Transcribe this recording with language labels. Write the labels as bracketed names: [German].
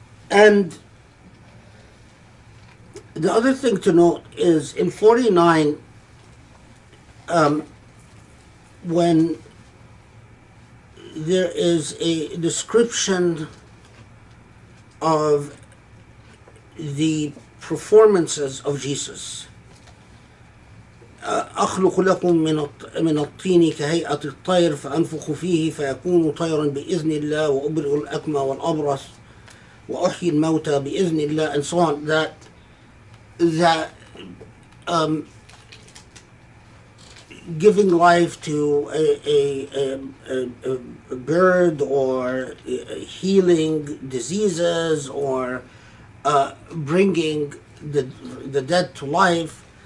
[English] And the other thing to note is in 49, when there is a description of the performances of Jesus. [Arabic] أخلق لكم من الطين كهيئة الطير فأنفخ فيه فيكون طيرا بإذن الله وأبرئ الأكمى والأبرص وأحيي الموتى بإذن الله, [English] and so on. That giving life to a bird, or healing diseases, or bringing the dead to life.